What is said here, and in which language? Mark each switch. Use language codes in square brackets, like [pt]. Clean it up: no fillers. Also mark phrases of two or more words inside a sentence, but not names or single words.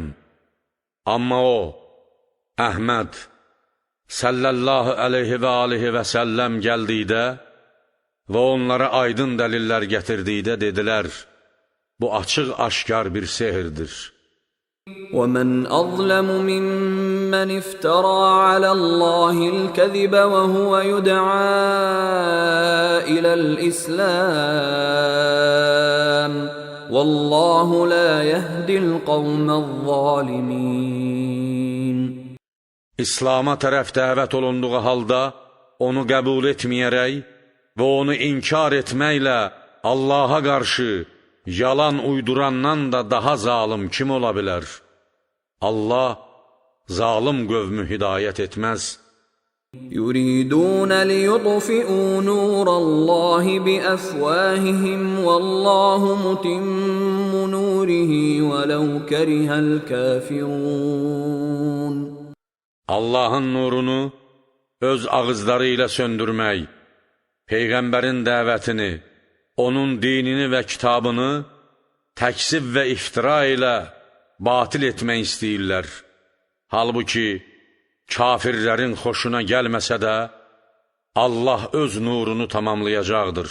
[az] Amma o, Əhməd [ar] صلى الله عليه وآله وسلم [az] gəldikdə və onlara aydın dəlillər gətirdikdə dedilər, bu açıq-aşkar bir sehirdir. [ar] وَمَنْ أَظْلَمُ مِمَّنِ افْتَرَى عَلَى اللَّهِ الْكَذِبَ وَهُوَ يُدْعَى إِلَى الْإِسْلَامِ وَاللَّهُ لَا يَهْدِي الْقَوْمَ الظَّالِمِينَ. [az] İslam'a tərəf dəvət olunduğu halda onu qəbul etməyərək və onu inkar etməklə Allaha qarşı yalan uydurandan da daha zalim kim ola bilər? Allah zalim qövmü hidayət etməz. [ar] يُرِيدُونَ لِيُطْفِئُوا نُورَ اللَّهِ بِأَفْوَاهِهِمْ وَاللَّهُ مُتِمُّ نُورِهِ وَلَوْ كَرِهَ الْكَافِرُونَ. [az] Allahın nurunu öz ağızları ilə söndürmək, Peyğəmbərin dəvətini, onun dinini və kitabını təksib və iftira ilə batil etmək istəyirlər. Halbuki, kafirlərin xoşuna gəlməsə də, Allah öz nurunu tamamlayacaqdır.